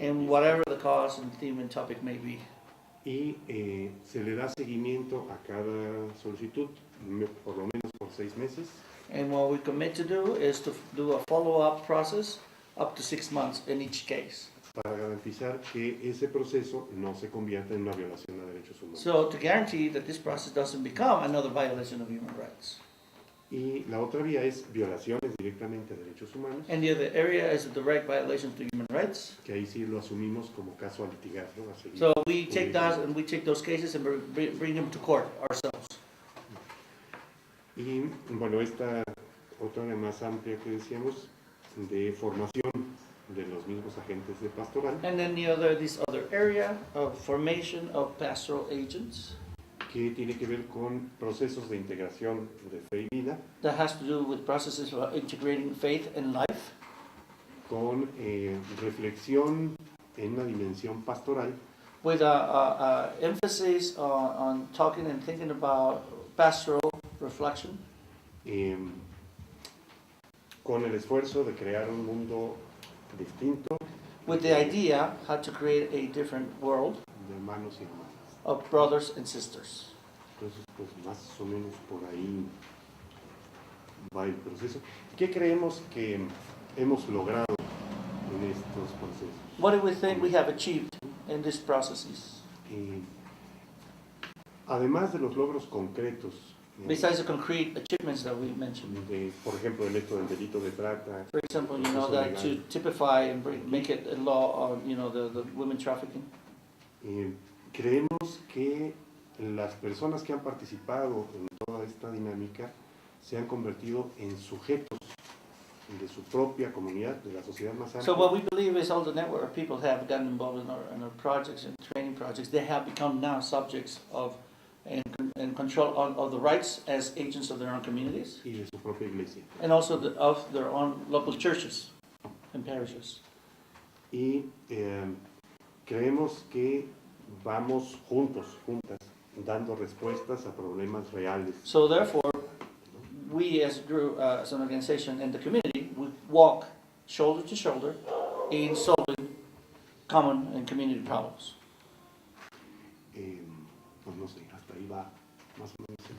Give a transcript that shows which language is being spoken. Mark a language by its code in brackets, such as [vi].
[en] In whatever the cause and theme and topic may be. [es] Y se le da seguimiento a cada solicitud, por lo menos por 6 meses. [en] And what we commit to do is to do a follow-up process up to 6 months in each case. [es] Para garantizar que ese proceso no se convierta en una violación de derechos humanos. [en] So to guarantee that this process doesn't become another violation of human rights. [es] Y la otra vía es violaciones directamente a derechos humanos. [en] And the other area is the direct violations to human rights. [es] Que ahí sí lo asumimos como caso a litigar, ¿no? A seguir. [en] So we take that and we take those cases and bring them to court ourselves. [es] Y bueno, esta otra área más amplia que decíamos de formación de los mismos agentes de pastoral. [en] And then this other area of formation of pastoral agents. [es] Que tiene que ver con procesos de integración de fe y vida. [en] That has to do with processes of integrating faith and life. [es] Con reflexión en una dimensión pastoral. [en] With a emphasis on talking and thinking about pastoral reflection. [es] Con el esfuerzo de crear un mundo distinto. [en] With the idea how to create a different world. [es] De hermanos y hermanas. [en] Of brothers and sisters. [es] Entonces, pues más o menos por ahí va el proceso. ¿Qué creemos que hemos logrado en estos procesos? [en] What do we think we have achieved in these processes? [es] Además de los logros concretos. [en] Besides the concrete achievements that we mentioned. [es] Por ejemplo, el hecho del delito de trata. [en] For example, you know, that to typify and make it a law on, you know, the women trafficking. [es] Creemos que las personas que han participado en toda esta dinámica se han convertido en sujetos de su propia comunidad, de la sociedad más amplia. [en] So what we believe is all the network of people have gotten involved in our projects and training projects. They have become now subjects of and control of the rights as agents of their own communities. [es] Y de su propia iglesia. [en] And also of their own local churches and parishes. [es] Y creemos que vamos juntas, dando respuestas a problemas reales. [en] So therefore, we as a group, as an organization and the community, we walk shoulder to shoulder in solving common and community problems. [es] Pues no sé, hasta ahí va más o menos.